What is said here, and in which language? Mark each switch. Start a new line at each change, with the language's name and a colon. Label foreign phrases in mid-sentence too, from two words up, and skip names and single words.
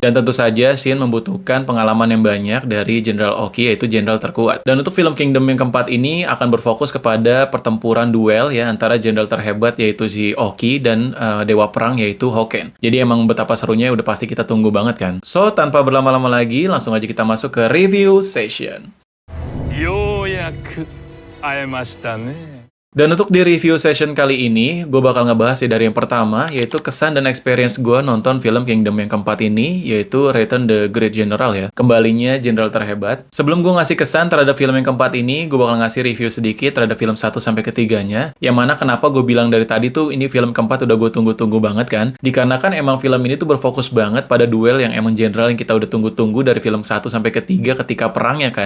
Indonesian: Dan tentu saja Shin membutuhkan pengalaman yang banyak dari Jenderal Oki yaitu jenderal terkuat. Dan untuk film Kingdom yang keempat ini akan berfokus kepada pertempuran duel ya antara jenderal terhebat yaitu si Oki dan dewa perang yaitu Hoken. Jadi emang betapa serunya udah pasti kita tunggu banget kan. So tanpa berlama-lama lagi langsung aja kita masuk ke
English: review session.
Japanese: ようやく会えましたね。
Indonesian: Dan untuk di
English: review session
Indonesian: kali ini, gue bakal ngebahas dari yang pertama, yaitu kesan dan experience gue nonton film Kingdom yang keempat ini, yaitu Return the Great General ya, kembalinya jenderal terhebat. Sebelum gue ngasih kesan terhadap film yang keempat ini, gue bakal ngasih review sedikit terhadap film 1 sampai ketiganya, yang mana kenapa gue bilang dari tadi tuh ini film keempat udah gue tunggu-tunggu banget kan, dikarenakan emang film ini tuh berfokus banget pada duel yang emang jenderal yang kita udah tunggu-tunggu dari film 1 sampai ketiga ketika perangnya kan.